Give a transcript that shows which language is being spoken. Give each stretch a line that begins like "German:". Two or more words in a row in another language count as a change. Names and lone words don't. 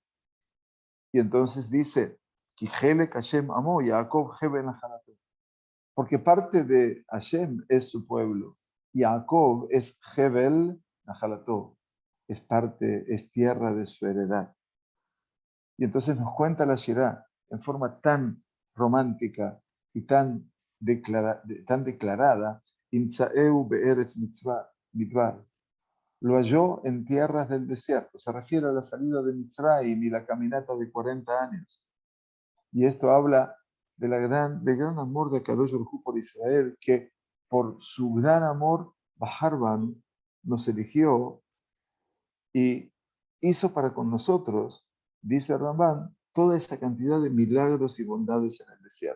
Spanish: Y entonces dice, porque parte de Hashem es su pueblo. Y Jacob es
Hebrew: חבל נחלתו,
Spanish: es tierra de su heredad. Y entonces nos cuenta la Shirah en forma tan romántica y tan declarada,
Hebrew: ימצאהו בארץ מדבר.
Spanish: Lo halló en tierras del desierto. Se refiere a la salida de Mitzrayim y la caminata de 40 años. Y esto habla del gran amor de Kadosh Baruj Hu por Israel, que por su gran amor, Baharban nos eligió y hizo para con nosotros, dice Ramban, toda esta cantidad de milagros y bondades en el desierto.